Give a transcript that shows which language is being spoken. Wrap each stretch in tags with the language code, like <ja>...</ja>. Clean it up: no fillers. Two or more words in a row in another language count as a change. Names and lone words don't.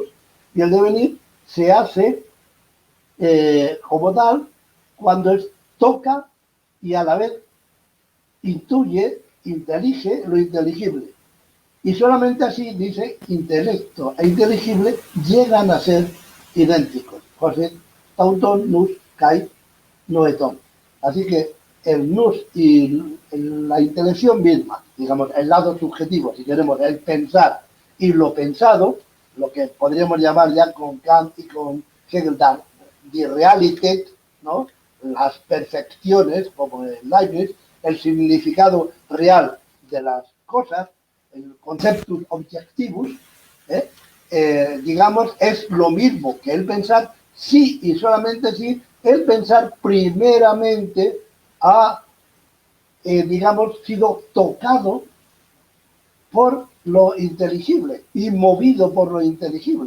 <es>Y el devenir se hace como tal cuando toca y a la vez intuye, intelige lo inteligible. Y solamente así, dice, intelecto e inteligible llegan a ser idénticos. José,</es> <el>ταὐτὸν νοῦς καὶ νοητόν.</el> <es>Así que el nous y la intelección misma, digamos, el lado subjetivo, si queremos, el pensar y lo pensado, lo que podríamos llamar ya con Kant y con Hegel,</es> <de>die Realität,</de> <es>¿no? Las perfecciones, como en Leibniz, el significado real de las cosas, el</es> <la>conceptus objectivus,</la> <es>digamos, es lo mismo que el pensar, sí y solamente sí, el pensar primeramente ha, digamos, sido tocado por lo inteligible y movido por lo inteligible.</es>